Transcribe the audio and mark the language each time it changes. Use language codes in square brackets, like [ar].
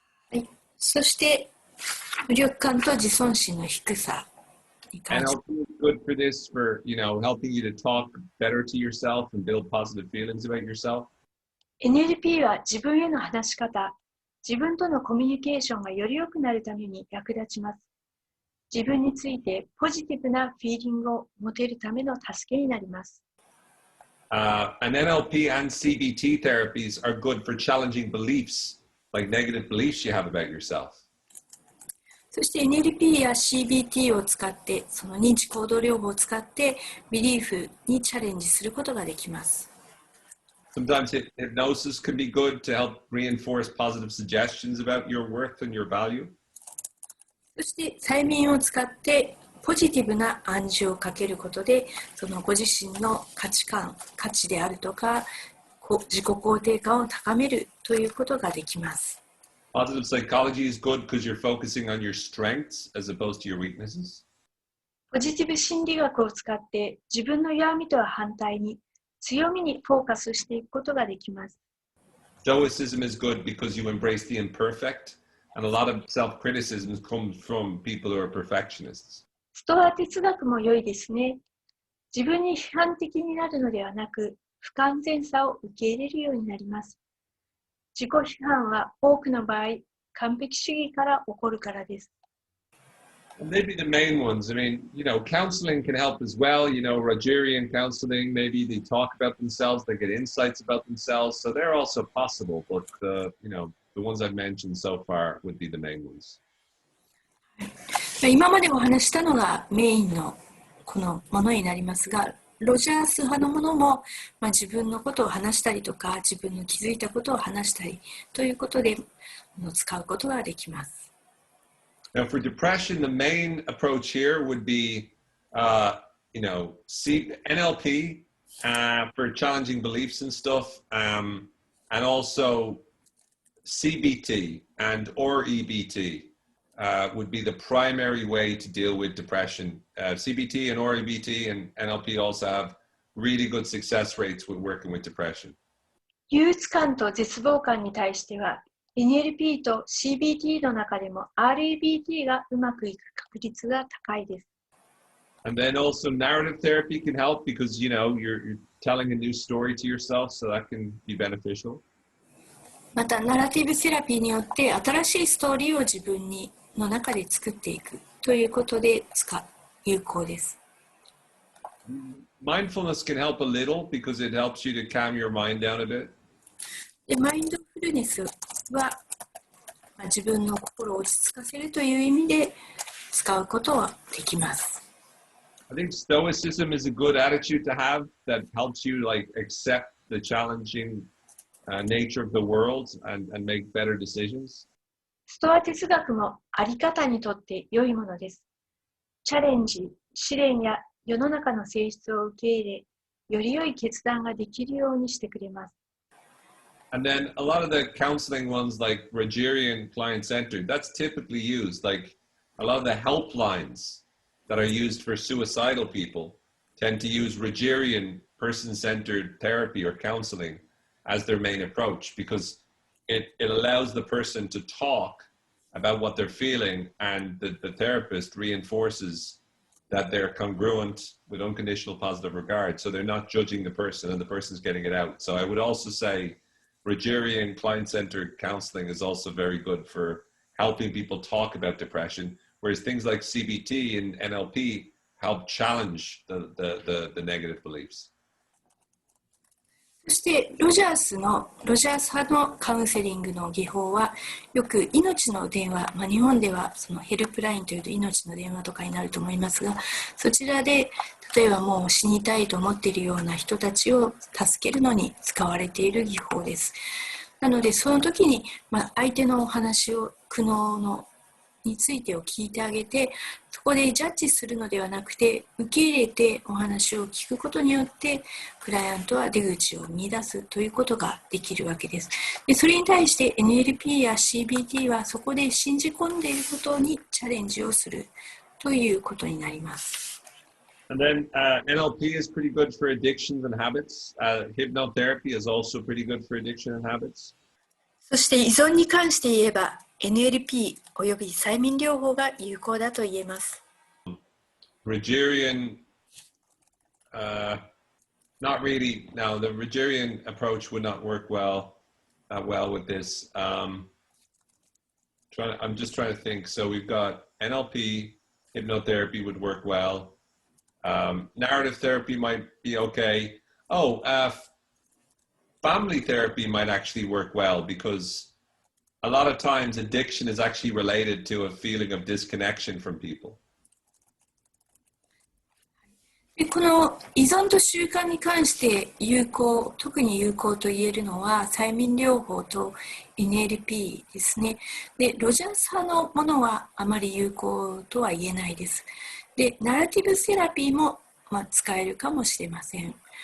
[ja] はい、そして無力感と自尊心の低さに関して。 [en] Good for this, for helping you to talk better to yourself and build positive feelings about yourself. [ja] NLP は自分への話し方、自分とのコミュニケーションがより良くなるために役立ちます。自分についてポジティブなフィーリングを持てるための助けになります。 [en] And NLP and CBT therapies are good for challenging beliefs, like negative beliefs you have about yourself. [ja] そして NLP や CBT を使って、その認知行動療法を使ってビリーフにチャレンジすることができます。 [en] Sometimes hypnosis can be good to help reinforce positive suggestions about your worth and your value. [ja] そして催眠を使ってポジティブな暗示をかけることで、そのご自身の価値観、価値であるとか、自己肯定感を高めるということができます。 [en] Positive psychology is good because you're focusing on your strengths as opposed to your weaknesses. [ja] ポジティブ心理学を使って自分の弱みとは反対に強みにフォーカスしていくことができます。 [en] Stoicism is good because you embrace the imperfect, and a lot of self-criticism comes from people who are perfectionists. [ja] ストア哲学も良いですね。自分に批判的になるのではなく、不完全さを受け入れるようになります。自己批判は多くの場合、完璧主義から起こるからです。 [en] Maybe the main ones. I mean, counseling can help as well. Rogerian counseling, maybe they talk about themselves, they get insights about themselves. So they're also possible, but the ones I've mentioned so far would be the main ones. [ja] 今までお話したのがメインのこのものになりますが、ロジャース派のものも、自分のことを話したりとか、自分の気づいたことを話したりということで使うことができます。 [en] Now, for depression, the main approach here would be, NLP for challenging beliefs and stuff, and also CBT or EBT would be the primary way to deal with depression. CBT and EBT and NLP also have really good success rates with working with depression. [ja] 憂鬱感と絶望感に対しては、NLP と CBT の中でも REBT がうまくいく確率が高いです。 [en] And then also narrative therapy can help because you're telling a new story to yourself, so that can be beneficial. [ja] また、ナラティブセラピーによって新しいストーリーを自分の中で作っていくということで有効です。 [en] Mindfulness can help a little because it helps you to calm your mind down a bit. [ja] でマインドフルネスは、自分の心を落ち着かせるという意味で使うことはできます。 [en] I think stoicism is a good attitude to have that helps you accept the challenging nature of the world and make better decisions. [ja] ストア哲学もあり方にとって良いものです。チャレンジ、試練や世の中の性質を受け入れ、より良い決断ができるようにしてくれます。 [en] And then a lot of the counseling ones like Rogerian client-centered, that's typically used. Like a lot of the helplines that are used for suicidal people tend to use Rogerian person-centered therapy or counseling as their main approach because it allows the person to talk about what they're feeling and the therapist reinforces that they're congruent with unconditional positive regard. So they're not judging the person and the person's getting it out. So I would also say Rogerian client-centered counseling is also very good for helping people talk about depression, whereas things like CBT and NLP help challenge the negative beliefs. [ja] そしてロジャース派のカウンセリングの技法はよく命の電話、日本ではそのヘルプラインというと命の電話とかになると思いますが、そちらで例えばもう死にたいと思っているような人たちを助けるのに使われている技法です。なのでその時に、相手のお話を苦悩についてを聞いてあげて、そこでジャッジするのではなくて受け入れてお話を聞くことによってクライアントは出口を見出すということができるわけです。でそれに対して NLP や CBT はそこで信じ込んでいることにチャレンジをするということになります。 [en] And then NLP is pretty good for addictions and habits. Hypnotherapy is also pretty good for addiction and habits. [ja] そして依存に関して言えば NLP および催眠療法が有効だと言えます。 [en] Rogerian, not really. No, the Rogerian approach would not work well with this. I'm just trying to think. So we've got NLP, hypnotherapy would work well. Narrative therapy might be okay. Family therapy might actually work well because a lot of times addiction is actually related to a feeling of disconnection from people. [ja] でこの依存と習慣に関して特に有効と言えるのは催眠療法と NLP ですね。でロジャース派のものはあまり有効とは言えないです。で、ナラティブセラピーも、使えるかもしれません。